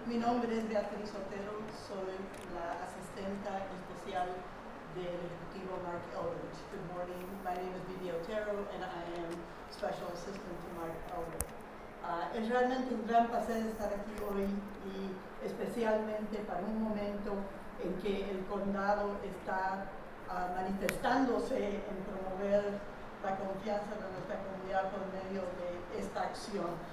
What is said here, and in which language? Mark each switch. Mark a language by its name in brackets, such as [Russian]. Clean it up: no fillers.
[Spanish] Mi nombre es Beatriz Otero, soy la asistenta especial del Ejecutivo Marc Elrich. [English] Good morning, my name is Vivi Otero and I am Special Assistant to Marc Elrich. [Spanish] Es realmente un gran placer estar aquí hoy y especialmente para un momento en que el condado está manifestándose en promover la confianza de nuestra comunidad por medio de esta acción.